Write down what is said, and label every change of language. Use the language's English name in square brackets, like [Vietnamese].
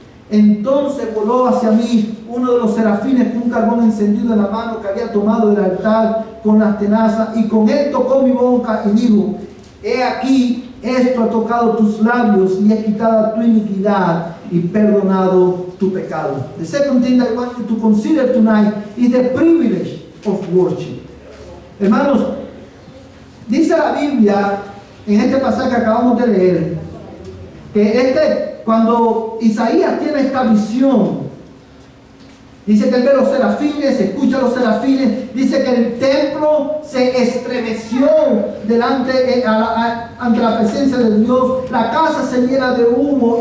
[Spanish] Entonces voló hacia mí uno de los serafines con un carbón encendido en la mano que había tomado del altar con las tenazas, y con él tocó mi boca y dijo: he aquí, esto ha tocado tus labios, y he quitado tu iniquidad y perdonado tu pecado. [English] The second thing I want you to consider tonight is the privilege of worship. [Spanish] Hermanos, dice la Biblia en este pasaje que acabamos de leer, que cuando Isaías tiene esta visión, dice que él ve los serafines, escucha los serafines, dice que el templo se estremeció ante la presencia de Dios, la casa se llena de humo.